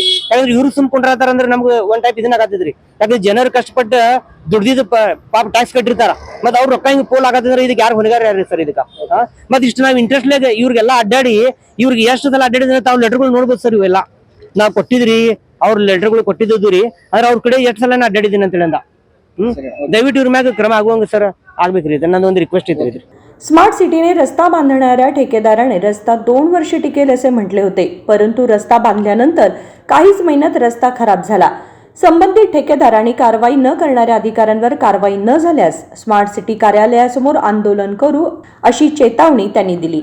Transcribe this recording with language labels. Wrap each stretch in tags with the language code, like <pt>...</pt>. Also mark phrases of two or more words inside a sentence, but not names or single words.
<kn>ಯಾಕಂದ್ರೆ ಇವ್ರು ಸುಮ್ಕೊಂಡ್ರಾತಾರ ಅಂದ್ರೆ ನಮ್ಗೆ ಒಂದ್ ಟೈಪ್ ಇದನ್ನ ಆಗತ್ತಿದ್ರಿ. ಯಾಕಂದ್ರೆ ಜನರು ಕಷ್ಟಪಟ್ಟ ದುಡ್ದಿದ್ದು ಪಾಪ ಟ್ಯಾಕ್ಸ್ ಕಟ್ಟಿರ್ತಾರ, ಮತ್ ಅವ್ರ ರೊಕ್ಕ ಹಿಂಗ್ ಪೋಲ್ ಆಗತ್ತಂದ್ರೆ ಇದಕ್ಕೆ ಯಾರು ಹೊಣೆಗಾರ ಯಾರು ಸರ್ ಇದಕ್ಕ? ಮತ್ ಇಷ್ಟು ನಾವ್ ಇಂಟ್ರೆಸ್ಟ್ ಲಾಗ ಇವ್ರಿಗೆಲ್ಲ ಅಡ್ಡಾಡಿ ಇವ್ರಿಗೆ ಎಷ್ಟು ಸಲ ಅಡ್ಡಾಡಿದ್ರೆ ತಾವು ಲೆಟರ್ಗಳು ನೋಡ್ಬೋದು ಸರ್. ಇವೆಲ್ಲ ನಾವ್ ಕೊಟ್ಟಿದ್ರಿ, ಅವ್ರ ಲೆಟರ್ಗಳು ಕೊಟ್ಟಿದ್ದು ರೀ. ಆದ್ರೆ ಅವ್ರ ಕಡೆ ಎಷ್ಟು ಸಲ ಅಡ್ಡಾಡಿದ್ದೀನಿ ಅಂತ ಹೇಳಂದ. ದಯವಿಟ್ಟು ಇವ್ರ ಮ್ಯಾಗ ಕ್ರಮ ಆಗುವಂಗ ಸರ್ ಆಗ್ಬೇಕ್ರಿ.</kn> <mr>ನನ್ನೊಂದು रिक्वेस्ट आहे. स्मार्ट सिटीने रस्ता बांधणाऱ्या ठेकेदाराने रस्ता 2 वर्ष टिकेल असे म्हटले होते, परंतु रस्ता बांधल्यानंतर काहीच महिन्यात रस्ता खराब झाला. संबंधित ठेकेदारांनी कारवाई न करणाऱ्या अधिकाऱ्यांवर कारवाई न झाल्यास स्मार्ट सिटी कार्यालयासमोर आंदोलन करू अशी चेतावणी त्यांनी दिली.</mr>